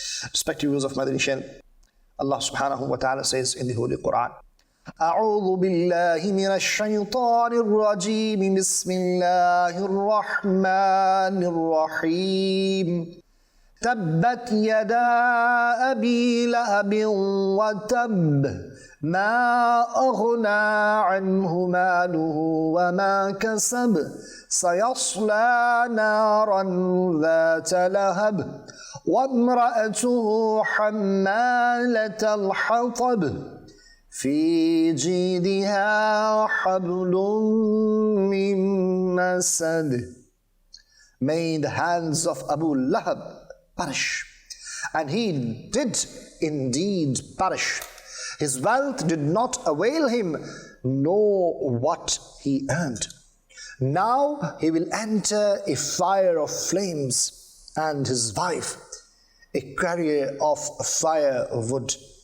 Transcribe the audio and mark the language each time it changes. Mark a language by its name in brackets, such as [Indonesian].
[English] Respected viewers of Madani Channel, Allah subhanahu wa ta'ala says in the Holy Quran, [Arabic] أعوذ بالله من الشيطان الرجيم بسم الله الرحمن الرحيم تبت يدا أبي لهب وتب ما أغنى عنه ماله وما كسب سيصلى نارا ذات لهب وامرأته حمالة الحطب في جيدها حبل من مسد. [English] May the hands of Abu Lahab perish. And he did indeed perish. His wealth did not avail him, nor what he earned. Now he will enter a fire of flames, and his wife a carrier of firewood.